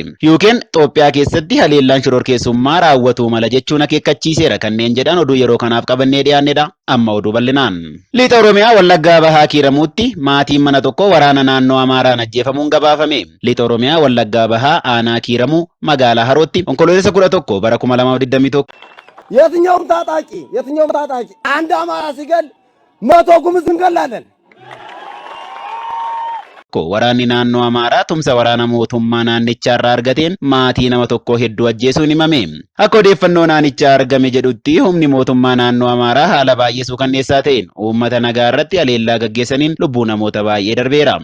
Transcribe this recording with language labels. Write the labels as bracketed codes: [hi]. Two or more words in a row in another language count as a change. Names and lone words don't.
[om] Yuukeen Itoophiyaa keessatti haleellaan shororkeessummaa raawwatu mala jechuun akeekkachiiseera kanneen jedhan oduu yeroo kanaaf qabannee dhiyaannedha. Amma oduu bal'inaan. Lixa Oromiyaa Wallaggaa Bahaa Kiiramuutti maatiin mana tokko waraana naannoo Amaaraan ajjeefamuun gabaafame. Lixa Oromiyaa Wallaggaa Bahaa aanaa Kiiramuu magaalaa Harootti onkololeessa 11 bara 2021 [am] የትኛውም ታጣቂ አንድ አማራ ሲገል 100 ጉምዝ እንገላለን። [om] Waraanni naannoo Amaaraa tumsa waraana mootummaa naannichaa irraa argateen maatii nama tokko hedduu ajjeesuun himame. Akka odeeffannoo naannichaa argame jedhutti humni mootummaa naannoo Amaaraa haala baay'ee suukanneessaa ta'een uummata nagaa irratti haleellaa gaggeessaniin lubbuu namoota baay'ee darbeera.